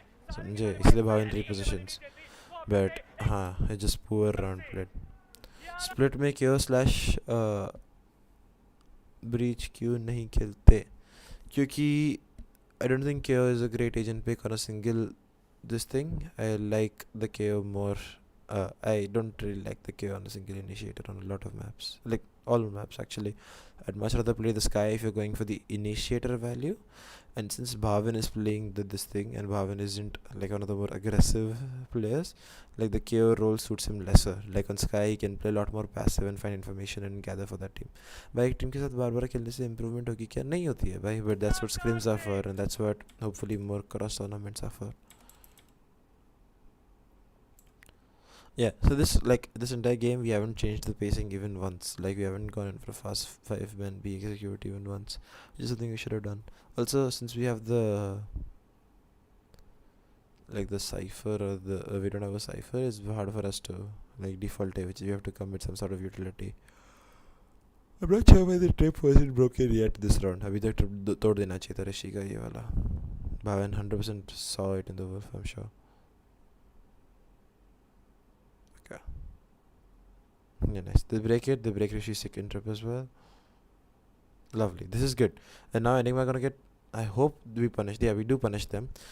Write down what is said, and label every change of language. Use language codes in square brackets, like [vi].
[en] So इसलिए Bhavin repositions. But it's just poor round played. [hi] Split में KO/ breach क्यों नहीं खेलते? [en] क्योंकि I don't think KO is a great agent pick on a single this thing. I like the KO more. I don't really like the KO on a single initiator on a lot of maps. Like all maps actually. I'd much rather play the Sky if you're going for the initiator value. And since Bhavin is playing this thing, and Bhavin isn't like one of the more aggressive players, like the KO role suits him lesser. Like on Sky, he can play a lot more passive and find information and gather for that team. [hi] भाई एक team के साथ बार बार खेलने से improvement होगी क्या? नहीं होती है भाई, [en] but that's what scrims are for, [hi] and that's what hopefully more cross tournaments are for. [en] Yeah, so this entire game we haven't changed the pacing even once. Like we haven't gone in for fast 5-man B execute even once, which is something we should have done. Also, since we have the cipher, or we don't have a cipher, it's hard for us to like default it, which we have to commit some sort of utility. I'm not sure why the trip wasn't broken yet this round. [hi] अभी तक trip तोड़ देना चाहिए था ऋषि का ये वाला. [en] Bhavan 100% saw it in the wolf, I'm sure. Yeah, nice. They break Rishi's second trip as well. Lovely. This is good. And now Enigma gonna get, I hope we punish. Yeah, we do punish them.